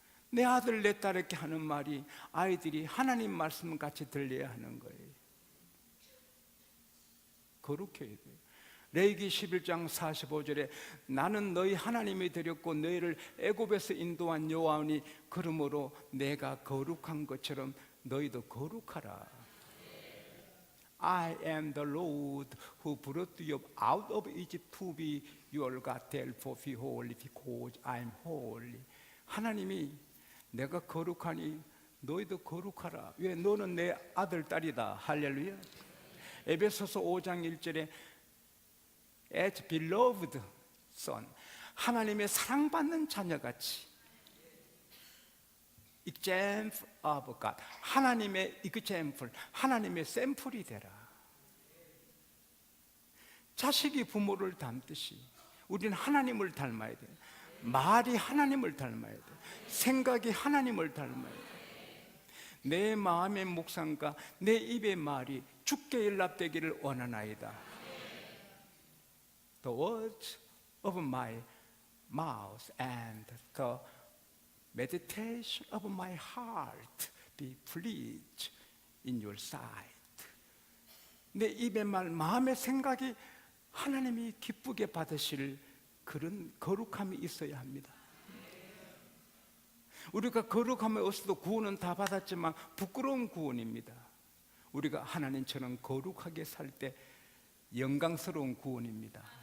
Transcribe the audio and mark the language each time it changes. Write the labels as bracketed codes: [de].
[ko] 내 아들 내 딸 이렇게 하는 말이 아이들이 하나님 말씀 같이 들려야 하는 거예요. 거룩해야 돼요. 레위기 11장 45절에 나는 너희 하나님이 되렸고 너희를 애굽에서 인도한 여호와니 그러므로 내가 거룩한 것처럼 너희도 거룩하라. [en] I am the Lord who brought you out of Egypt to be your God. Therefore be holy because I am holy. [ko] 하나님이 내가 거룩하니 너희도 거룩하라. 왜? 너는 내 아들 딸이다. 할렐루야. 에베소서 5장 1절에 [en] as beloved son, [ko] 하나님의 사랑받는 자녀같이 [en] example of God, [ko] 하나님의 example, 하나님의 샘플이 되라. 자식이 부모를 닮듯이 우리는 하나님을 닮아야 돼. 말이 하나님을 닮아야 돼. 생각이 하나님을 닮아야 돼. 내 마음의 묵상과 내 입의 말이 주께 일납되기를 원하나이다. [en] The words of my mouth and the meditation of my heart be pleased in your sight. [ko] 내 입의 말, 마음의 생각이 하나님이 기쁘게 받으실 그런 거룩함이 있어야 합니다. 우리가 거룩함이 없어도 구원은 다 받았지만 부끄러운 구원입니다. 우리가 하나님처럼 거룩하게 살 때 영광스러운 구원입니다.